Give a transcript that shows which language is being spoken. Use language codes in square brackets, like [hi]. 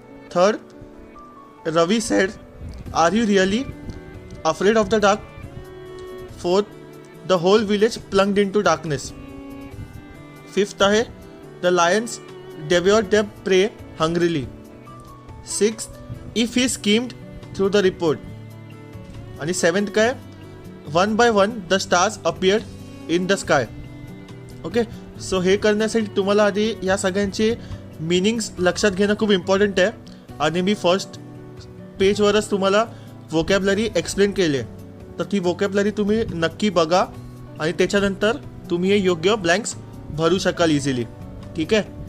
[en] Third, Ravi said, are you really afraid of the dark. Fourth, the whole village plunged into darkness. [mr] Fifth आहे, [en] The lions devoured them prey hungrily. Sixth, if he skimmed through the report. [mr] आणि seventh काय, [en] One by one the stars appeared in the sky. Okay. [mr] So हे करण्यासाठी तुम्हाला आधी या सगळ्यांचे मिनिंग्स लक्षात घेणं खूप इम्पॉर्टंट आहे. आणि मी फर्स्ट पेजवरच तुम्हाला वोकॅबलरी एक्सप्लेन केली आहे, तर ती वोकॅबलरी तुम्ही नक्की बघा आणि त्याच्यानंतर तुम्ही हे योग्य ब्लँक्स भरू शकाल इझिली. ठीक आहे.